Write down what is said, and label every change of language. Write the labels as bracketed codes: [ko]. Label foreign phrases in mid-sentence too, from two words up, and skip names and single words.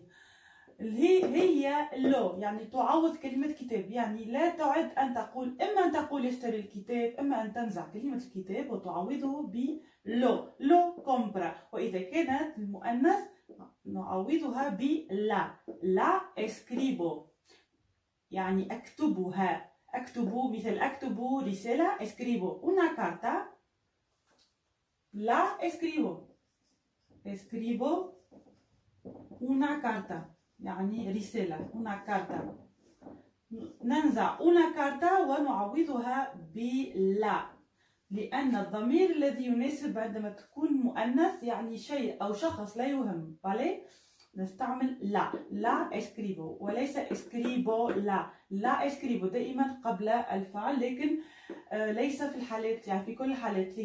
[ar] هي لو يعني تعوض كلمة كتاب، يعني لا تعد أن تقول إما أن تقول يشتري الكتاب إما أن تنزع كلمة الكتاب وتعوضه بلو، [es] lo compra. [ar] وإذا كانت المؤنث نعوضها بلا، [es] la escribo [ar] يعني أكتبها، أكتب مثل أكتب رسالة [es] escribo una carta, la escribo una carta [ar] يعني رسالة [es] una carta. [ar] ننزع [es] una carta [ar] ونعوضها بلا، لأن الضمير الذي يناسب عندما تكون مؤنث يعني شيء أو شخص لا يهم، بالي نستعمل [es] la escribo [ar] وليس اسكريبو. [es] la escribo [ar] دائما قبل الفعل، لكن ليس في الحالات يعني في كل الحالات.